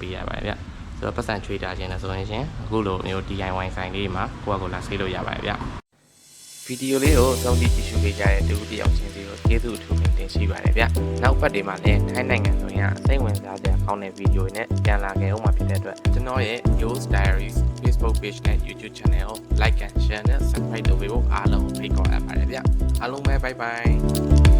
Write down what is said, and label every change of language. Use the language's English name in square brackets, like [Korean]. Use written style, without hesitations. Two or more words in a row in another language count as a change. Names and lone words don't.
[Burmese] ပေးရပါတယ်ဗျဆိုတော့ပတ်စံချွေတာခြင်းနဲ့ဆိုရင်အခုလိုမျိုး DIY ဆိုင်လေးမှာကိုယ့်အကိုလာဆေးလို့ရပါတယ်ဗျဗီဒီယိုလေးကိုစောင့်ကြည့်ကြည့်ရှုပေးကြတဲ့တူတယောက်ချင်းစီကိုကျေးဇူးအထူးတင်ရှိပါတယ်ဗျနောက်ပတ်တွေမှာလည်းထိုင်းနိုင်ငံဆိုရင်စိတ်ဝင်စားစရာကောင်းတဲ့ဗီဒီယိုတွေနဲ့ပြန်လာခဲ့အောင်မှာဖြစ်တဲ့အတွက်ကျွန်တော်ရဲ့ Yo's Diaries Facebook page နဲ့ YouTube channel ကို [English] like and share [Burmese] နဲ့ subscribe လုပ်ပေးဖို့အားလုံးဖိတ်ခေါ်အပ်ပါတယ်ဗျအားလုံးပဲ [English] bye bye